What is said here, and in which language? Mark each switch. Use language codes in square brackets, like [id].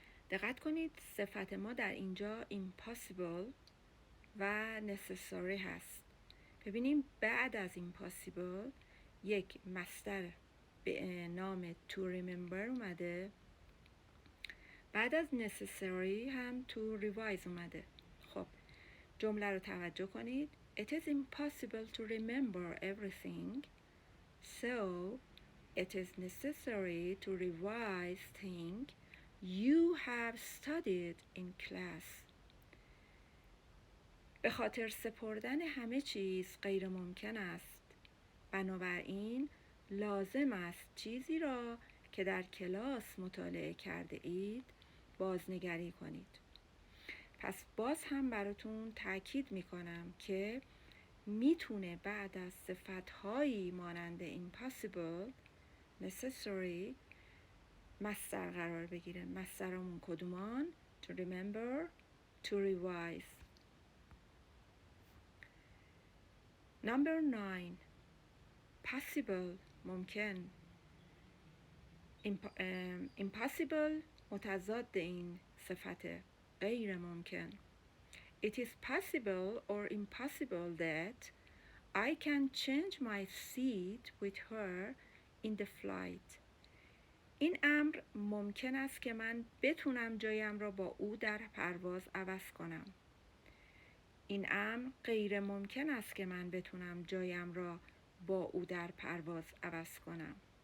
[fa] دقت کنید صفت ما در اینجا impossible و necessary هست. ببینیم بعد از impossible یک مصدر به نام to remember اومده، بعد از necessary هم to revise اومده. خب جمله رو توجه کنید. [en] It is impossible to remember everything, so it is necessary to revise things you have studied in class. [fa] به خاطر سپردن همه چیز غیر ممکن است. بنابراین لازم است چیزی را که در کلاس مطالعه کرده اید بازنگری کنید. پس باز هم براتون تأکید میکنم که میتونه بعد از صفت‌هایی مانند impossible، necessary مصدر قرار بگیره. مصدرمون کدومان؟ to remember، to revise. [en] Number 9 possible ممکن. [fa] impossible متضاد این صفته، غیر ممکن. [en] It is possible or impossible that I can change my seat with her in the flight. [fa] این امر ممکن است که من بتونم جایم را با او در پرواز عوض کنم. این امر غیر ممکن است که من بتونم جایم را با او در پرواز عوض کنم.